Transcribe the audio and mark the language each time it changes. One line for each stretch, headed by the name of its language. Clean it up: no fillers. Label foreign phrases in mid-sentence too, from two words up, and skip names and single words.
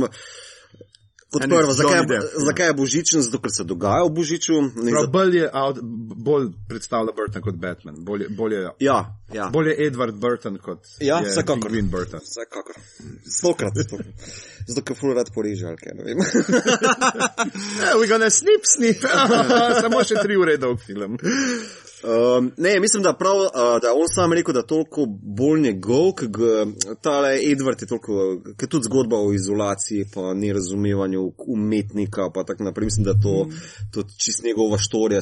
Slovenian: Kot prvo, zakaj je božičen? Zato, ker se dogaja v božiču. Bolj predstavlja Burton kot Batman. Bolj je Edward Burton kot je Penguin Burton. Vsekakor. 100krat. Zato, ker ful rad poreže, ali kaj, ne vem.
English: We gonna snip.
Slovenian: Samo še 3 ure dolg film. Ne, mislim, da prav, da on sam rekel, da toliko bolj njegov, tale Edward je toliko, ker tudi zgodba o izolaciji, pa nerazumevanju umetnika, pa tak naprej, mislim, da to čist njegova štorija.